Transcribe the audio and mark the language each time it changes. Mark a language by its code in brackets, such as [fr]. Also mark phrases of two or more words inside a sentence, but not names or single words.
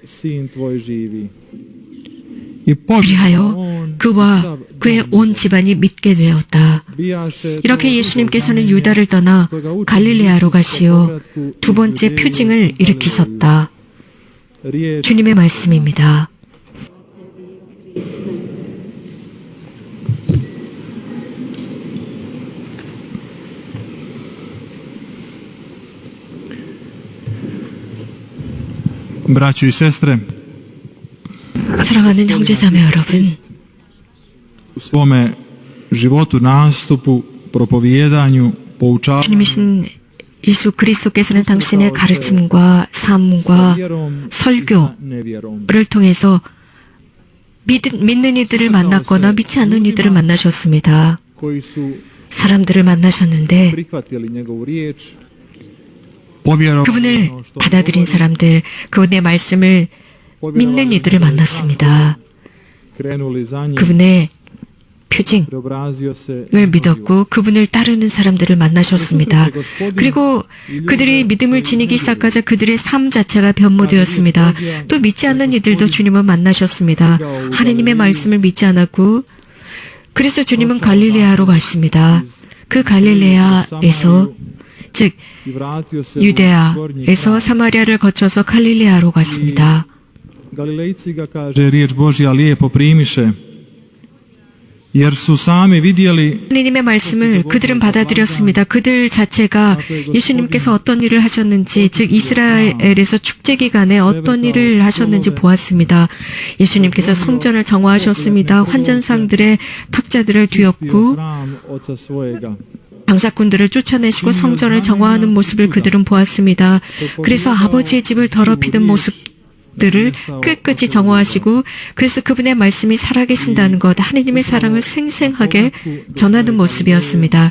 [ko] 그리하여 그와 그의 온 집안이 믿게 되었다. 이렇게 예수님께서는 유다를 떠나 갈릴레아로 가시어 두 번째 표징을 일으키셨다. 주님의 말씀입니다. [hr] Braćo i sestre, [ko] 사랑하는 형제자매 여러분, [hr] u svome životu, nastupu, propovijedanju, poučavanju, [ko] 주님이신 예수 그리스도께서는 당신의 가르침과 삶과 설교를 통해서 믿는 이들을 만났거나 믿지 않는 이들을 만나셨습니다. [hr] koji su [ko] 사람들을 만나셨는데 [hr] prihvatili njegovu riječ, povjerovali [ko] 그분을 [hr] ono što [ko] 받아들인 [hr] govori, [ko] 사람들, 그분의 말씀을 믿는 이들을 만났습니다. [hr] krenuli za njim, [ko] 그분의 표징을 [hr] preobrazio se [ko] 믿었고 그분을 따르는 사람들을 만나셨습니다. 그리고 그들이 믿음을 지니기 시작하자 그들의 삶 자체가 변모되었습니다. 또 믿지 않는 이들도 주님을 만나셨습니다. 하느님의 말씀을 믿지 않았고 그래서 주님은 갈릴레아로 가십니다. 그 갈릴레아에서 즉 [hr] i vratio se u [ko] 유대아에서 사마리아를 거쳐서 갈릴레아로 갔습니다. [hr] Galilejci ga kaže, riječ Božja lijepo primiše, jer su sami vidjeli [ko] 하느님의 말씀을 그들은 받아들였습니다. 그들 자체가 예수님께서 어떤 일을 하셨는지, 즉 이스라엘에서 축제 기간에 어떤 일을 하셨는지 보았습니다. 예수님께서 성전을 정화하셨습니다. 환전상들의 탁자들을 뒤엎고 [hr] hram oca svojega. [ko] 장사꾼들을 쫓아내시고 성전을 정화하는 모습을 그들은 보았습니다. 그래서 아버지의 집을 더럽히는 모습 것들을 끝까지 정화하시고 그래서 그분의 말씀이 살아계신다는 것, 하느님의 사랑을 생생하게 전하는 모습이었습니다.